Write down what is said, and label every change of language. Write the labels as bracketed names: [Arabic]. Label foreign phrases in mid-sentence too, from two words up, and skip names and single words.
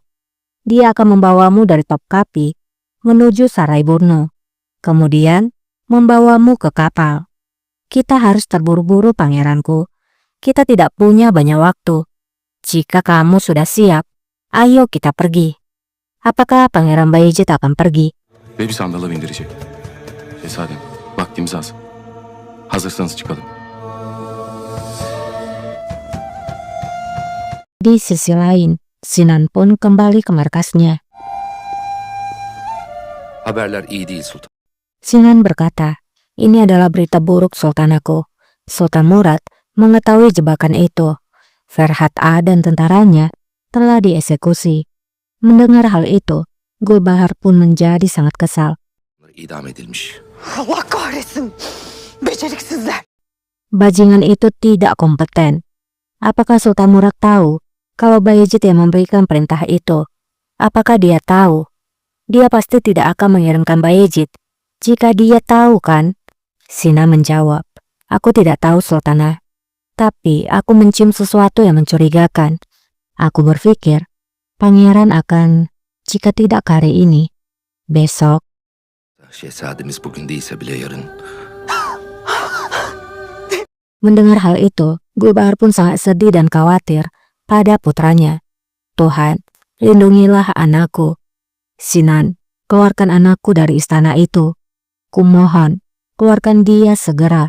[Indonesian] Dia akan membawamu dari Topkapi menuju Sarayburnu, kemudian membawamu ke kapal. Kita harus terburu-buru, pangeranku. Kita tidak punya banyak waktu. Jika kamu sudah siap, ayo kita pergi." Apakah Pangeran Bayezid akan pergi? [Turkish] ve bir sandala bindirecek. Şehzadem, vaktimiz az. Hazırsanız çıkalım. [Indonesian] Di sisi lain, Sinan pun kembali ke markasnya. [Turkish] Haberler iyi değil sultan. [Indonesian] Sinan berkata, "Ini adalah berita buruk, Sultanku. Sultan Murad mengetahui jebakan itu. Ferhat A dan tentaranya telah dieksekusi. Mendengar hal itu, Gulbahar pun menjadi sangat kesal. [Turkish] İdam edilmiş. Allah kahretsin. Beceriksizler. [Indonesian] Bajingan itu tidak kompeten. Apakah Sultan Murak tahu kalau Bayezid yang memberikan perintah itu? Apakah dia tahu? Dia pasti tidak akan mengirimkan Bayezid. Jika dia tahu kan? Sinan menjawab, aku tidak tahu Sultanah. Tapi aku mencium sesuatu yang mencurigakan. Aku berpikir, pangeran akan, jika tidak hari ini, besok. [Turkish] Şehzademiz bugün değilse bile yarın. [Indonesian] Mendengar hal itu, Gulbahar pun sangat sedih dan khawatir pada putranya. Tuhan, lindungilah anakku. Sinan, keluarkan anakku dari istana itu. Kumohon, keluarkan dia segera.